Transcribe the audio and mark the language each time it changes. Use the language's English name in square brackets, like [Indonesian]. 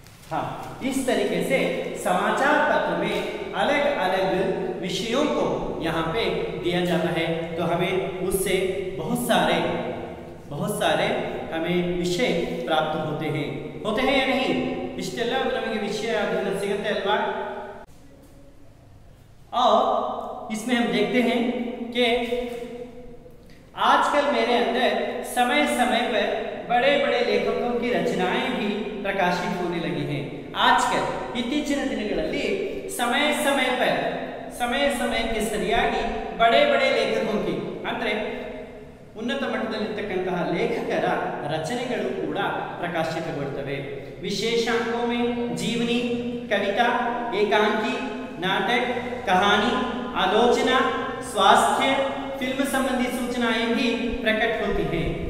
[Hindi] हाँ, इस तरीके से समाचार पत्र में अलग अलग विषयों को यहाँ पे दिया जाता है, तो हमें उससे बहुत सारे हमें विषय प्राप्त होते हैं या नहीं? [Kannada] इष्टेल्ला नಮಗೆ विषय ಅದನ್ನ ಸಿಗುತ್ತೆ ಅಲ್ವಾ? [Hindi] और इसमें हम देखते हैं कि आजकल मेरे अंदर समय समय पर बड़े बड़े लेखकों की रचनाएं भी प्रकाशित होने लगी हैं। [Kannada] आजकल इत्तीचिನ ದಿನಗಳಲ್ಲಿ समय ಸಮಯಕ್ಕೆ ಸರಿಯಾಗಿ [Hindi] बड़े बड़े लेखकों की [Kannada] ಅಂದ್ರೆ ಉನ್ನತ ಮಟ್ಟದಲ್ಲಿರತಕ್ಕಂತಹ ಲೇಖಕರ ರಚನೆಗಳು ಕೂಡ ಪ್ರಕಾಶಿತಗೊಳ್ಳುತ್ತವೆ। [Hindi] विशेषांकों में जीवनी, कविता, एकांकी, नाटक, कहानी, आलोचना, स्वास्थ्य, फिल्म संबंधी सूचनाएं भी प्रकट होती हैं।